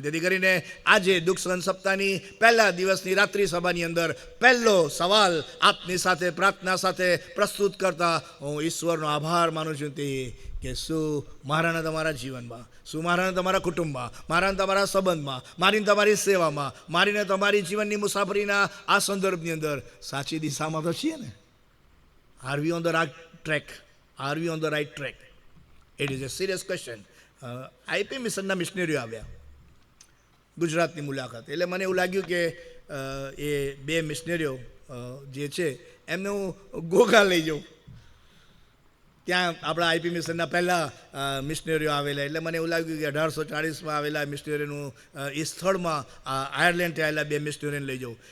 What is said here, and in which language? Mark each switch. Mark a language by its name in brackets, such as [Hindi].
[Gujarati] તેથી કરીને આજે દુઃખ સહન સપ્તાહની પહેલા દિવસની રાત્રિ સભાની અંદર પહેલો સવાલ આપની સાથે પ્રાર્થના સાથે પ્રસ્તુત કરતા હું ઈશ્વરનો આભાર માનું છું તે કે શું મારાને તમારા જીવનમાં, શું મારાને તમારા કુટુંબમાં, મારાને તમારા સંબંધમાં, મારીને તમારી સેવામાં, મારીને તમારી જીવનની મુસાફરીના આ સંદર્ભની અંદર સાચી દિશામાં તો છીએ ને? [English] Are we on the right track? Are we on the right track? It is a serious question. [Gujarati] IP મિશનના મિશનરીઓ આવ્યા ગુજરાતની મુલાકાત. એટલે મને એવું લાગ્યું કે એ બે મિશનરીઓ જે છે એમને હું ગોગા લઈ જાઉં. ત્યાં આપણા આઈપી મિશનના પહેલાં મિશનરીઓ આવેલા, એટલે મને એવું લાગ્યું કે 1840માં આવેલા મિશનરીનું એ સ્થળમાં આયર્લેન્ડથી આવેલા બે મિશનરીને લઈ જાઉં.